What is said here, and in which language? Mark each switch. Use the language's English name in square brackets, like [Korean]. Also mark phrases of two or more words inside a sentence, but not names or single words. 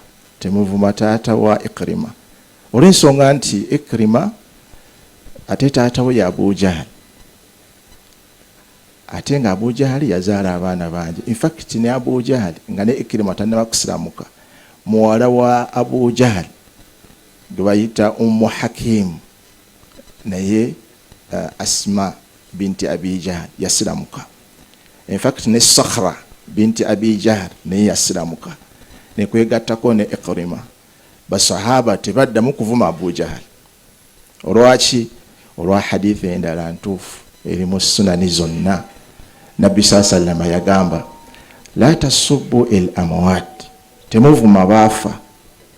[Ganda] Temuvuma taata wa Ikrima. Olw'ensonga nti Ikrima ate taata we ya Abu Jahl. Ate nga Abu Jahl yazaala abaana bangi. [English] In fact [Ganda] ne Abu Jahl nga ne Ikrima tannaba kusiraamuka. Muwala wa Abu Jahl gwe bayita Hakim naye Asma binti Abi Jahl yasiramuka. [English] In fact [Ganda] ne Sakhra binti Abi Jahl naye yasiramuka. Ne kwegattako ne Ikrima. Basahaba tebaddamu kuvuma Abu Jahl. Olwaki? Olwa hadithi endala ntuufu eri mu sunani zonna. Nabbi sallama yagamba [Arabic] لا تسبوا الأموات, [Ganda] temuvuma baafa.